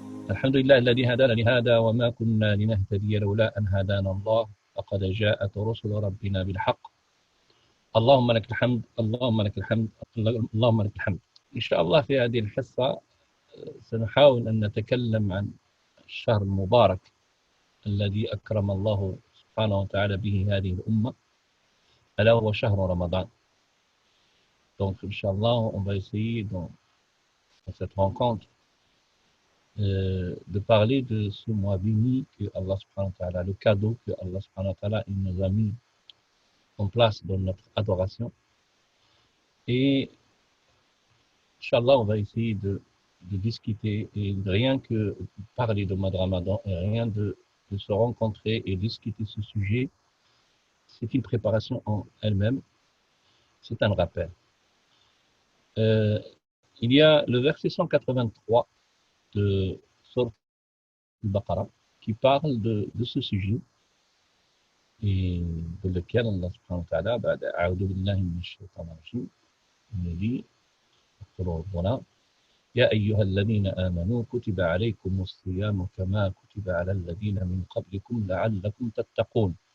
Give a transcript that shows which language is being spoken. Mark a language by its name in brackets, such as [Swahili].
[Arabic] الحمد لله الذي هدانا لهذا وما كنا لنهتدي لولا أن هدانا الله لقد جاءت رسل ربنا بالحق اللهم لك الحمد اللهم لك الحمد اللهم لك الحمد. إن شاء الله في هذه الحصة سنحاول أن نتكلم عن الشهر المبارك الذي أكرم الله سبحانه وتعالى به هذه الأمة ألا هو شهر رمضان. [French] Donc, Inch'Allah, on va essayer dans cette rencontre de parler de ce mois béni que Allah subhanahu wa ta'ala, le cadeau que Allah subhanahu wa ta'ala nous a mis en place dans notre adoration. Et Inch'Allah, on va essayer de discuter et rien que parler de mois de Ramadan et rien de se rencontrer et discuter ce sujet, c'est une préparation en elle-même, c'est un rappel. Il y a le verset 183 de Sourate al-Baqarah qui parle de ce sujet et de lequel Allah subhanahu wa ta'ala [Arabic] بعد أعوذ بالله من الشيطان الرجيم [French] dit voilà [Arabic] يا أيها الذين آمنوا كتب عليكم الصيام كما كتب على الذين من قبلكم لعلكم تتقون